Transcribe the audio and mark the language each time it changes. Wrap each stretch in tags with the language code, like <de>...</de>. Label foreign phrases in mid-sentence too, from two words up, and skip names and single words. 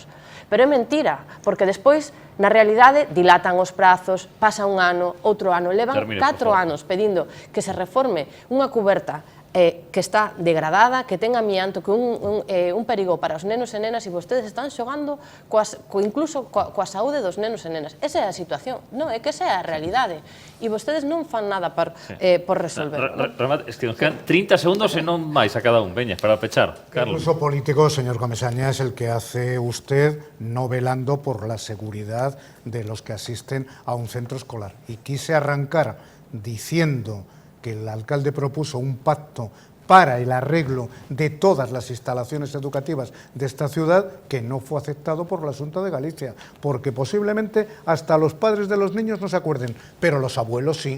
<gl>Pero é mentira, porque despois, na realidade, dilatan os prazos, pasa un ano, outro ano, levan 4 anos pedindo que se reforme unha cuberta que está degradada, que ten amianto, que un perigo para os nenos e nenas, e vostedes están xogando incluso coa saúde dos nenos e nenas. Esa é a situación, non, é que esa é a realidade. E vostedes non fan nada por resolver.</gl> <es>Es que nos quedan 30 segundos</es> <gl>e non máis a cada un. Veña, para pechar. Carlos.</gl> <es>El uso político, señor Comesaña, es el que hace usted no velando por la seguridad de los que asisten a un centro escolar. Y quise arrancar diciendo que el alcalde propuso un pacto para el arreglo de todas las instalaciones educativas de esta ciudad, que no fue aceptado por la Xunta de Galicia, porque posiblemente hasta los padres de los niños no se acuerden, pero los abuelos sí.</es>